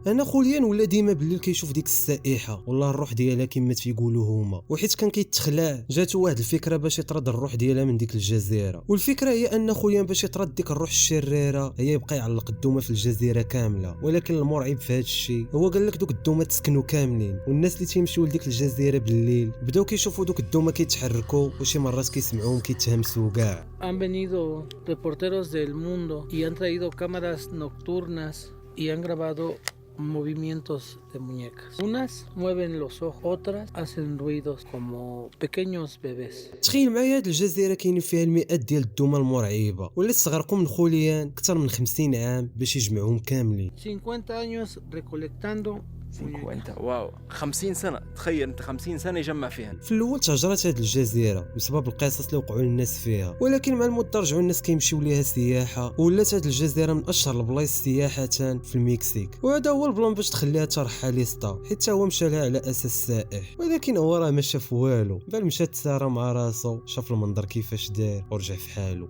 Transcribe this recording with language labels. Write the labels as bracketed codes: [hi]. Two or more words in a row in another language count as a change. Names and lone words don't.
[ar] انا خوليان ولا ديما بالليل كيشوف ديك السائحه والله الروح ديالها كما تيقولوا هما، وحيت كان كيتخلع جاتو واحد الفكره باش يطرد الروح ديالها من ديك الجزيره. والفكره هي ان خوليان باش يطرد ديك الروح الشريره هي يبقى يعلق الدومه في الجزيره كامله. ولكن المرعب في هذا الشيء هو قال لك دوك الدومه تسكنوا كاملين، والناس اللي تيمشيو لديك الجزيره بالليل بداو كيشوفوا دوك الدومه كيتحركوا وشي مرات كيسمعوهم كيتهمسوا كاع. [es] Han venido reporteros del mundo y han traído cámaras nocturnas y han grabado movimientos de muñecas. Unas mueven los ojos, otras hacen ruidos como pequeños bebés. [ar] تخيل معايا هاد الجزيره كاينين فيها المئات ديال الدمى المرعبه واللي استغرقوا من خوليان اكثر من 50 عام باش يجمعوهم كاملين. [es] 50 años recolectando [ar] 50 واو 50 سنه، تخيل انت 50 سنه يجمع فيها. في الاول تهجرت هاد الجزيره بسبب القصص اللي وقعوا للناس فيها، ولكن مع المده رجعوا الناس كيمشيو ليها سياحه وولات هاد الجزيره من اشهر البلايص سياحه في المكسيك، وهذا هو البلان باش تخليها ترحاليستا حيت هو مشى لها على اساس سائح، ولكن هو راه ما شاف والو، بل مشى تسارى مع راسو شاف المنظر كيفاش دار ورجع في حاله.